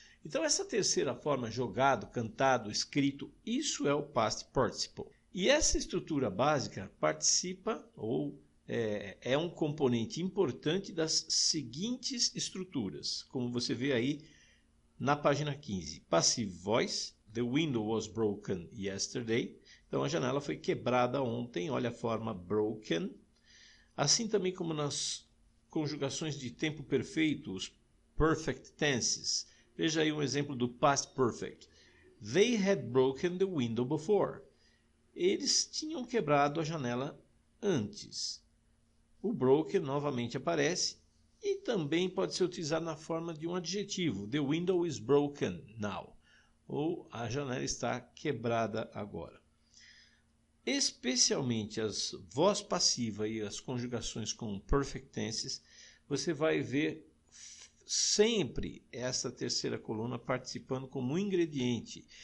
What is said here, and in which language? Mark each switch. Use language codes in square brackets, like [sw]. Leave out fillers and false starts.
[pt] Então, essa terceira forma, jogado, cantado, escrito, isso é o Past Participle. E essa estrutura básica participa ou é um componente importante das seguintes estruturas, como você vê aí na página 15. [en] Passive Voice, the window was broken yesterday. [pt] Então a janela foi quebrada ontem, olha a forma broken. Assim também como nas conjugações de tempo perfeito, os perfect tenses. Veja aí um exemplo do past perfect. [en] They had broken the window before. [pt] Eles tinham quebrado a janela antes. O broken novamente aparece e também pode ser utilizado na forma de um adjetivo. [en] The window is broken now. [pt] Ou a janela está quebrada agora. Especialmente as voz passiva e as conjugações com perfect tenses, você vai ver sempre essa terceira coluna participando como um ingrediente.